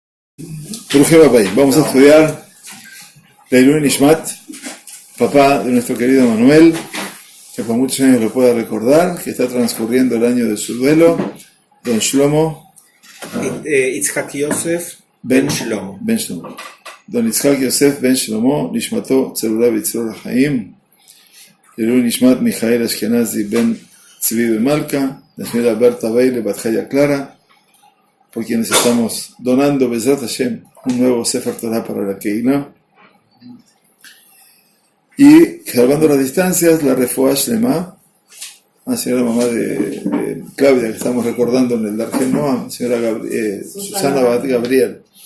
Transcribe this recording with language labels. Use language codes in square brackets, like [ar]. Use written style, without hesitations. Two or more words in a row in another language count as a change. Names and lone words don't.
[es] Vamos a estudiar [he] Leilui Nishmat, [es] papá de nuestro querido Manuel, que por muchos años lo pueda recordar, que está transcurriendo el año de su duelo, Don Shlomo Yitzhak Yosef Ben Shlomo. Don Yitzhak Yosef Ben Shlomo, [he] Nishmato Tzerura B'Tzror HaChaim, Leilui Nishmat [es] Mijael Ashkenazi Ben Tzvi Bemalka, la señora Berta Beile Batjaya Clara, por quienes estamos donando [he] Bezrat Hashem [es] un nuevo [he] Sefer Torah [es] para la Keilah. Y salvando las distancias, la [he] Refuah Shlema, [es] la señora mamá de Claudia, que estamos recordando en el Darjen Noam, señora Susana Bat Gabriel.